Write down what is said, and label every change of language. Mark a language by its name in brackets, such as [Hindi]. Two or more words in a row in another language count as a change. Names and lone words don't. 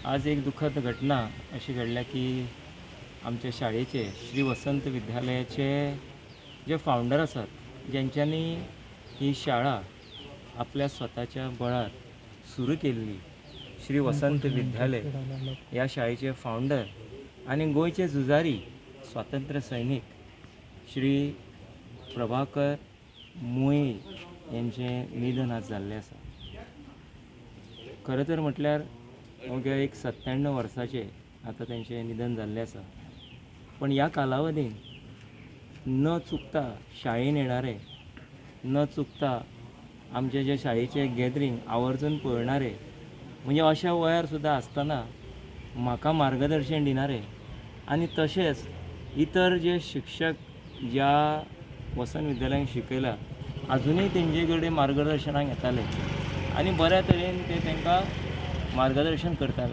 [Marathi] आज एक दुःखद घटना अशी घडल्या की आमच्या शाळेचे श्री वसंत विद्यालयाचे जे फाउंडर असतात, ज्यांच्यानी ही शाळा आपल्या स्वतःच्या बळात सुरू केलेली, श्री वसंत विद्यालय या शाळेचे फाउंडर आणि गोयचे जुजारी स्वातंत्र्य सैनिक श्री प्रभाकर मुळे यांचे [Konkani] निधन आज जाल्लें आसा। [Marathi] खरं तर म्हटल्यार अवघ्या एक 97 वर्साचे आता त्यांचे [Konkani] निधन जाल्लें आसा। पण या कालावधीन न चुकता शाळेन येणारे, न चुकता आमचे जे शाळेचे गॅदरिंग आवर्जून पळणारे, म्हणजे अशा वयार सुद्धा आसतना म्हाका मार्गदर्शन दिणारे आणि तशेंच इतर जे शिक्षक ज्या वसंत विद्यालयान शिकयला अजूनही तेंचे कडेन मार्गदर्शनाक येताले आणि बऱ्या तरेन ते तांकां मार्गदर्शन करताले।